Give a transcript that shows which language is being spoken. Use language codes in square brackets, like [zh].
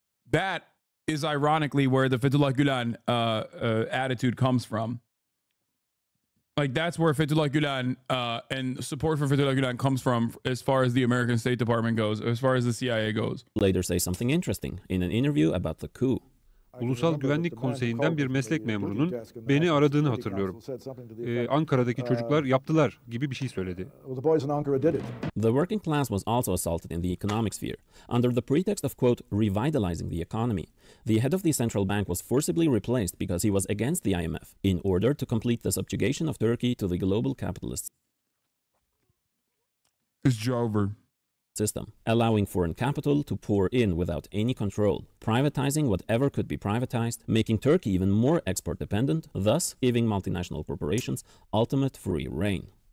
[en] That is ironically where the Fethullah Gülen attitude comes from. Like, that's where Fethullah Gülen and support for Fethullah Gülen comes from as far as the American State Department goes, as far as the CIA goes. Later say something interesting in an interview about the coup. [tr] Ulusal Güvenlik Konseyi'nden bir meslek memurunun beni aradığını hatırlıyorum. Ankara'daki çocuklar yaptılar gibi bir şey söyledi. [en] The working class was also assaulted in the economic sphere, under the pretext of, quote, revitalizing the economy. The head of the central bank was forcibly replaced because he was against the IMF, in order to complete the subjugation of Turkey to the global capitalist system, allowing foreign capital to pour in without any control, privatizing whatever could be privatized, making Turkey even more export dependent, thus giving multinational corporations ultimate free reign.